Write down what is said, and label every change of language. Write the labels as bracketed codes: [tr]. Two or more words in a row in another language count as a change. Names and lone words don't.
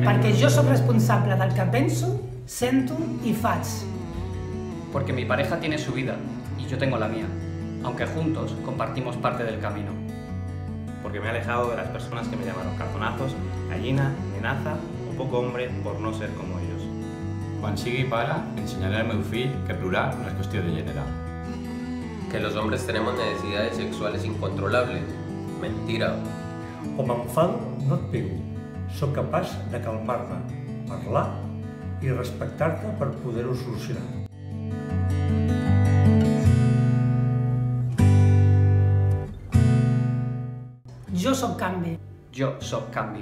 [ca] Perquè jo sóc responsable del que penso, sento y faig. [es] Porque mi pareja tiene su vida y yo tengo la mía, aunque juntos compartimos parte del camino. Porque me he alejado de las personas que me llamaron cartonazos, gallina, nenaza o poco hombre por no ser como ellos. [ca] Quan sigui pare, ensenyaré al meu fill que plorar no és qüestió de gènere. [es] Que los hombres tenemos necesidades sexuales incontrolables. Mentira. [ca] O m'enfado, no et pego. Soc capaç de calmar-me, parlar i respectar-te per poder-ho solucionar. Jo sóc canvi. [es] Yo soy Cambi.